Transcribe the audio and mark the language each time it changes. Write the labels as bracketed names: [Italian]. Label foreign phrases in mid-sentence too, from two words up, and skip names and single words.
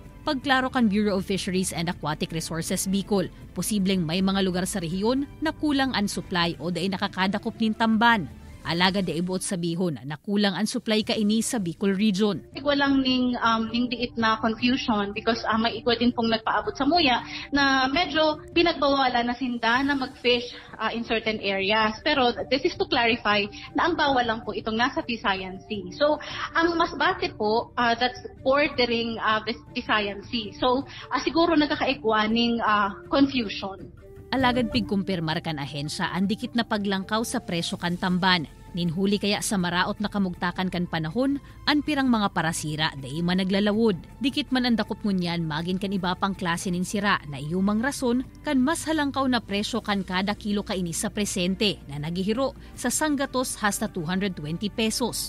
[Bikol] Pagklaro kan Bureau of Fisheries and Aquatic Resources Bicol, posibleng may mga lugar sa rehiyon na kulang ang supply o dahil nakakadakop nin tamban. Alaga de ibuot sabihon na kulang ang supply kaini sa Bicol Region. Walang ning diit na [English] confusion because [Bikol] may ikwa din pong nagpaabot sa muya na medyo pinagbawalan na sinda na mag- [English] fish in certain areas. [Bikol] Pero [English] this is to clarify [Bikol] na ang bawal lang po itong nasa Visayan Sea. So ang mas base po [English] that's bordering Visayan Sea. [Bikol] So siguro nagkakaikwa ning confusion. Alagad pigkumpirmar kan ahensya ang dikit na paglangkaw sa presyo kan tamban. Ninhuli kaya sa maraot na kamugtakan kan panahon, ang pirang mga parasira dahi man naglalawod. Dikit man ang dakop ngunyan magin kan iba pang klase nin sira na iyumang rason kan mas halangkaw na presyo kan kada kilo kaini sa presente na nagihiro sa sanggatos hasta 220 pesos.